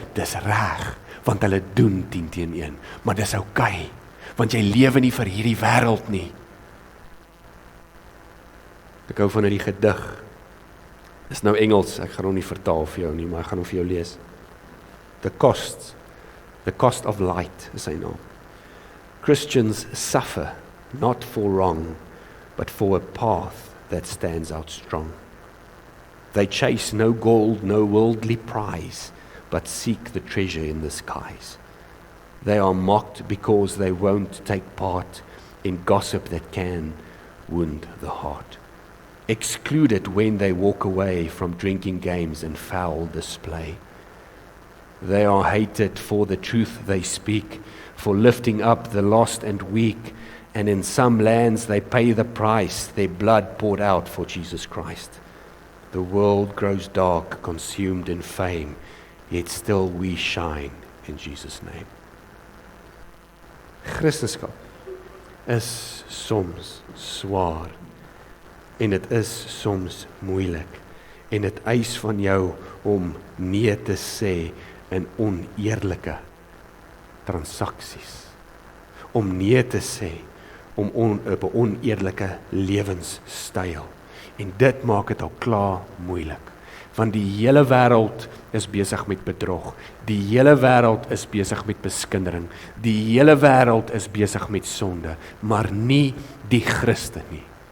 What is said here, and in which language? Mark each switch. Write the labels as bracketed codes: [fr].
[af] Dis reg, want hulle doen 10 teen 1, maar dis oukei, want jy lewe nie vir hierdie wêreld nie. Ek hou van hierdie gedig. Dis nou Engels, ek gaan hom nie vertaal vir jou nie, maar ek gaan hom vir jou lees. [en] The cost of light [af] is sy naam. [en] Christians suffer not for wrong, but for a path that stands out strong. They chase no gold, no worldly prize, but seek the treasure in the skies. They are mocked because they won't take part in gossip that can wound the heart. Excluded when they walk away from drinking games and foul display. They are hated for the truth they speak, for lifting up the lost and weak, and in some lands they pay the price, their blood poured out for Jesus Christ. The world grows dark, consumed in fame, yet still we shine in Jesus' name. [af] Christendom is soms swaar, en dit is soms moeilik, en dit eis van jou om nee te sê in oneerlike transaksies, om nee te sê om op 'n oneerlike lewenstyl, en dit maak dit al klaar moeilik, want die hele wêreld is besig met bedrog, die hele wêreld is besig met beskindering, die hele wêreld is besig met sonde, maar nie die Christen nie.